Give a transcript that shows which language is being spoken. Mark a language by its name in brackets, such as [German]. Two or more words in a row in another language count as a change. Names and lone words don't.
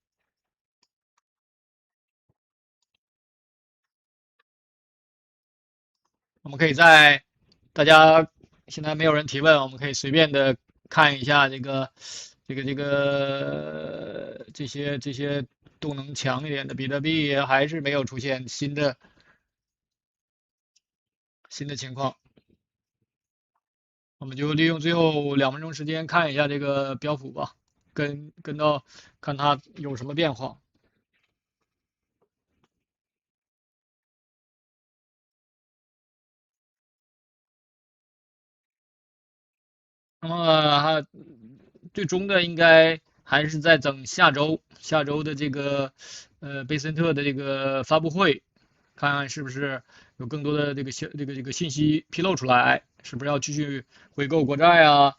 [Chinese] 我們可以在大家現在沒有人提問，我們可以隨便的看一下這些動能強一點的比特幣還是沒有出現新的情況。我們就利用最後2分鐘時間看一下這個標普吧，跟到看它有什麼變化。那麼最終的应该還是在等下周的這個貝森特的這個發布會，看看是不是有更多的這個信息披露出來，是不是要繼續回購國債啊？